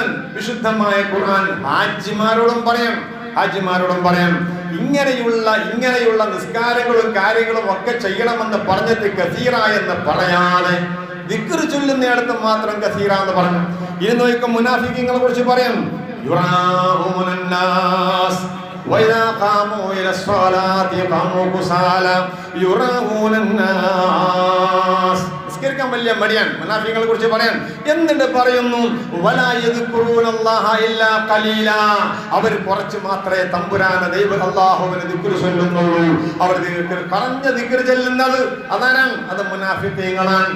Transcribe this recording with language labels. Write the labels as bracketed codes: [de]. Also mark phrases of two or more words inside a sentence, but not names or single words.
[ml] വിശുദ്ധമായ ഖുർആൻ ഹാജിമാരോടും പറയാം ഇങ്ങനെയുള്ള നിസ്കാരങ്ങളും കാര്യങ്ങളും ഒക്കെ ചെയ്യണമെന്ന് പറഞ്ഞിട്ട് കസീറ എന്ന് പറയാതെ ദിക്ർ ചൊല്ലുന്നിടത്ത് മാത്രം കസീറ എന്ന് പറഞ്ഞു. ഇനി നോക്കാം, മുനാഫിഖീങ്ങളെ കുറിച്ച് പറയാം. [ar] وإذا قاموا إلى الصلاة قاموا كسالى يراءون الناس. [ml] നിസ്കരിക്കാൻ വലിയ മടിയാണ്. മുനാഫിഖീങ്ങളെ കുറിച്ച് പറയാൻ എന്നിട്ട് പറയുന്നു [ar] ولا يذكرون الله إلا قليلا. [ml] അവർ കുറച്ച് മാത്രമേ തമ്പുരാനെ ദൈവം അല്ലാഹുവിനെ ദിക്ർ ചൊല്ലുന്നുള്ളൂ. അവർ പറഞ്ഞ ദിക്ർ ചൊല്ലുന്നത് അതാരാണ്? അത് മുനാഫിഖീങ്ങളാണ്.